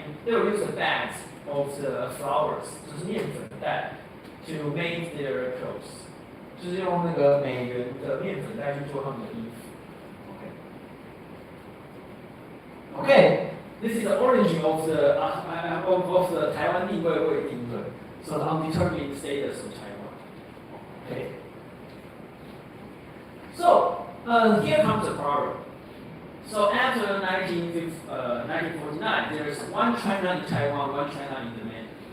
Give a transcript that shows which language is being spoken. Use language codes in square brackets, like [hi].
[en] They will use the bags of the flowers, [zh] 就是面粉袋, [en] to make their clothes. [zh] 就是用那个美元的面粉袋去做他们的衣服。 [en] Okay, this is the origin of the Taiwan 地位未定论. So the undetermined status of Taiwan. Okay. So here comes the problem. So after 1949, there is one China in Taiwan, one China in the mainland.